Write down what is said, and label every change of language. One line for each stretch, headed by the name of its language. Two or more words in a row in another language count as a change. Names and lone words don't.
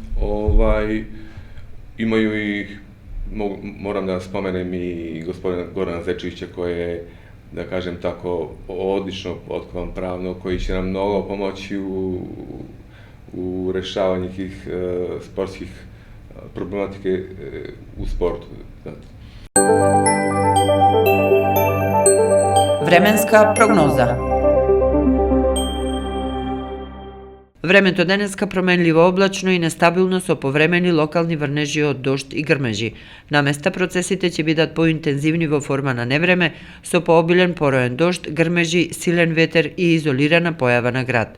Serbian: imaju i, moram da spomenem i gospodina Gorana Zečevića koji je, da kažem tako, odlično potkovan pravno, koji će nam mnogo pomoći u rešavanju tih sportskih problematike u sportu.
Macedonian: Временска прогноза. Времето денеска променливо облачно и нестабилно со повремени локални врнежи од дожд и грмежи. На места процесите ќе бидат поинтензивни во форма на невреме, со пообилен пороен дожд, грмежи, силен ветер и изолирана појава на град.